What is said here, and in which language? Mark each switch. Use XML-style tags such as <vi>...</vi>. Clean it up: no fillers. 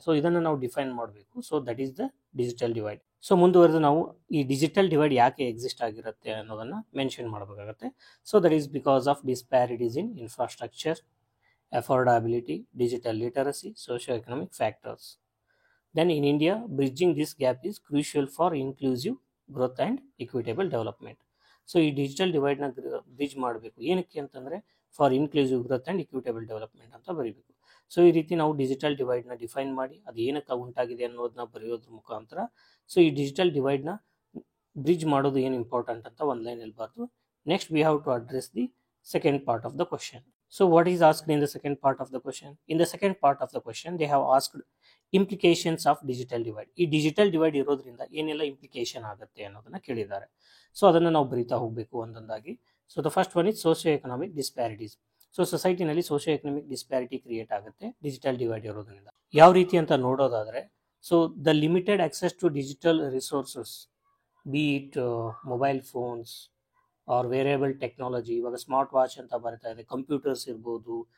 <kn>So ಇದನ್ನು ನಾವು define ಮಾಡಬೇಕು.</kn> <en>So that is the digital divide.</en> <kn>So ಮುಂದುವರೆದು ನಾವು ಈ ಡಿಜಿಟಲ್ ಡಿವೈಡ್ ಯಾಕೆ ಎಕ್ಸಿಸ್ಟ್ ಆಗಿರುತ್ತೆ ಅನ್ನೋದನ್ನು ಮೆನ್ಷನ್ ಮಾಡಬೇಕಾಗತ್ತೆ.</kn> <en>So that is because of disparities in infrastructure, affordability, digital literacy, socio-economic factors. Then in India, bridging this gap is crucial for inclusive growth and equitable development.</en> <kn>So ಈ digital ಡಿವೈಡ್ನ bridge ಮಾಡಬೇಕು. ಏನಕ್ಕೆ ಅಂತಂದರೆ</kn> <en>for inclusive growth and equitable development</en> <kn>ಅಂತ ಬರೀಬೇಕು. So ಈ ರೀತಿ ನಾವು digital ಡಿವೈಡ್ನ define ಮಾಡಿ ಅದು ಏನಕ್ಕೆ ಉಂಟಾಗಿದೆ ಅನ್ನೋದನ್ನ ಬರೆಯೋದ್ರ ಮುಖಾಂತರ ಸೊ ಈ ಡಿಜಿಟಲ್ ಡಿವೈಡ್ನ ಬ್ರಿಡ್ಜ್ ಮಾಡೋದು ಏನು ಇಂಪಾರ್ಟೆಂಟ್ ಅಂತ ಒಂದು ಲೈನ್ ಹೇಳ್ಬಾರ್ದು.</kn> <en>Next we have to address the second part of the question. So what is asked in the second part of the question? In the second part of the question, they have asked implications of digital divide.</en> <kn>ಈ digital divide ಇರೋದ್ರಿಂದ ಏನೆಲ್ಲ implication ಆಗುತ್ತೆ ಅನ್ನೋದನ್ನ ಕೇಳಿದ್ದಾರೆ. So ಅದನ್ನು ನಾವು ಬರಿತಾ ಹೋಗಬೇಕು ಒಂದೊಂದಾಗಿ.</kn> <en>So the first one is socio economic disparities.</en> <kn>So ಸೊಸೈಟಿನಲ್ಲಿ socio economic disparity create ಆಗುತ್ತೆ ಡಿಜಿಟಲ್ ಡಿವೈಡ್ ಇರೋದ್ರಿಂದ. ಯಾವ ರೀತಿ ಅಂತ ನೋಡೋದಾದ್ರೆ,</kn> <en>so the limited access to digital resources, be it mobile phones or wearable technology,</en> <kn>ಇವಾಗ ಸ್ಮಾರ್ಟ್ ವಾಚ್ ಅಂತ ಬರ್ತಾ ಇದೆ, ಕಂಪ್ಯೂಟರ್ಸ್ ಇರ್ಬೋದು.</kn>